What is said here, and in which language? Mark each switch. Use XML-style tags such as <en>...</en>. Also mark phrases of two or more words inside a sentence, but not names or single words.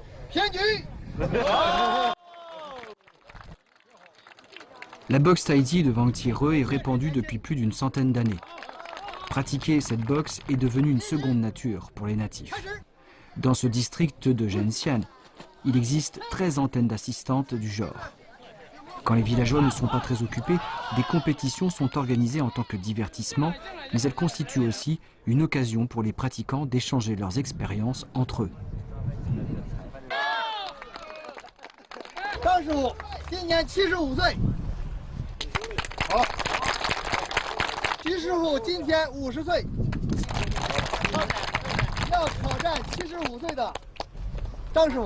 <zh>偏局。</zh> <fr>La boxe taiji de Wang Tireux est répandue depuis plus d'une centaine d'années. Pratiquer cette boxe est devenue une seconde nature pour les natifs. Dans ce district de Zhenxian, il existe 13 antennes d'assistantes du genre. Quand les villageois ne sont pas très occupés, des compétitions sont organisées en tant que divertissement, mais elles constituent aussi une occasion pour les pratiquants d'échanger leurs expériences entre eux.</fr> <zh>张师傅今年75岁，好。徐师傅今天50岁，要挑战75岁的张师傅。</zh>